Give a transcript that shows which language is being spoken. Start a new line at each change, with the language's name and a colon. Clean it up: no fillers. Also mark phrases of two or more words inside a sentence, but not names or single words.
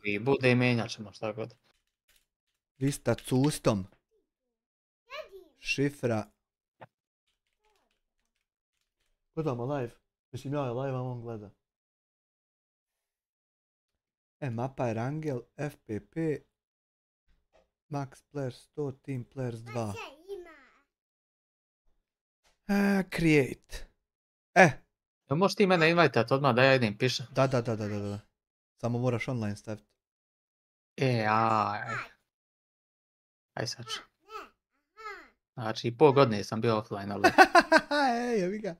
Croatian: i bude i mijenjat ćemo šta god. Vista sustom. Šifra. Gledamo live. Mislim ja je live, a on gleda. Mapa je Rangel, FPP.
English: Max players 100, team players 2. Create.
Croatian: Možeš ti mene invajtat odmah da ja idem pišem. Da. Samo moraš online staviti. Aj sad ću. Znači, pol godine sam bio offline, ali... Jebi ga.